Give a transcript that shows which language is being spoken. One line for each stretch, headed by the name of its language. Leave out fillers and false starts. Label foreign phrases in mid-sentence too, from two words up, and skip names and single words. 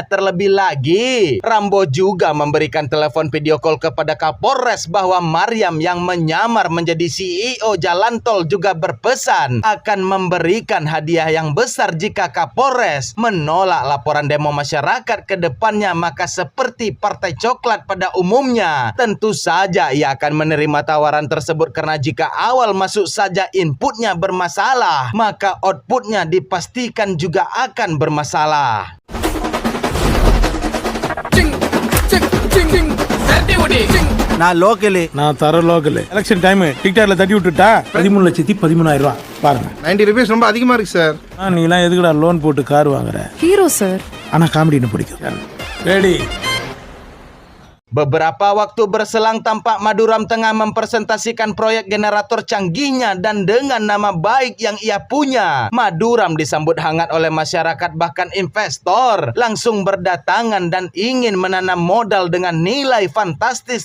Indonesian: Terlebih lagi, Rambo juga memberikan telepon
English: video call
Indonesian: kepada Kapolres bahwa Maryam yang menyamar menjadi CEO jalan tol juga berpesan akan memberikan hadiah yang besar jika Kapolres menolak laporan demo masyarakat ke depannya. Maka seperti Partai Coklat pada umumnya, tentu saja ia akan menerima tawaran tersebut karena jika awal masuk saja inputnya bermasalah, maka outputnya dipastikan juga akan bermasalah.
Tamil: நான் லோக்கலு, நான் தர லோக்கலு.
English: election time TikTok
Tamil: தட்டி விட்டுட்டா 13,13,000 ரூபா பாருங்க. 90 rupees ரொம்ப அதிகமா இருக்கு சார். நீலாம் எதுக்குடா லோன் போட்டு கார் வாங்குற? ஹீரோ சார். ஆனா காமெடின்னு பிடிக்கும். ரெடி.
Indonesian: Beberapa waktu berselang tampak Maduram tengah mempresentasikan proyek generator canggihnya, dan dengan nama baik yang ia punya, Maduram disambut hangat oleh masyarakat, bahkan investor langsung berdatangan dan ingin menanam modal dengan nilai fantastis.